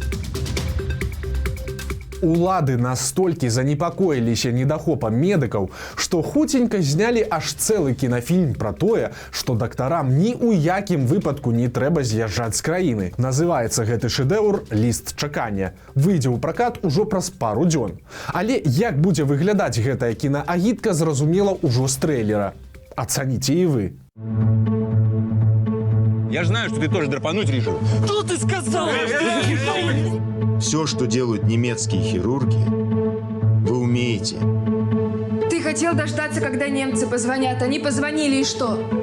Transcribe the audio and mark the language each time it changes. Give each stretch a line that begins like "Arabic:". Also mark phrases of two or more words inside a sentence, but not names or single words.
Belarusian: Улады настолькі занепакоіліся недахопам медыкаў, што хуценька знялі аж цэлы кінафільм пра тое, што дактарам ні ў якім выпадку не трэба з'язджаць з краіны. Называецца гэты шэдэўр «Ліст чакання». Выйдзе ў пракат ужо праз пару дзён. Але як будзе выглядаць гэтая кінаагітка, зразумела ўжо з трэйлера. Ацаніце і вы.
Russian: Я знаю, что ты тоже драпануть решил. Что ты сказал? Все, что делают немецкие хирурги, вы умеете. Ты хотел дождаться, когда немцы позвонят. Они позвонили, и что?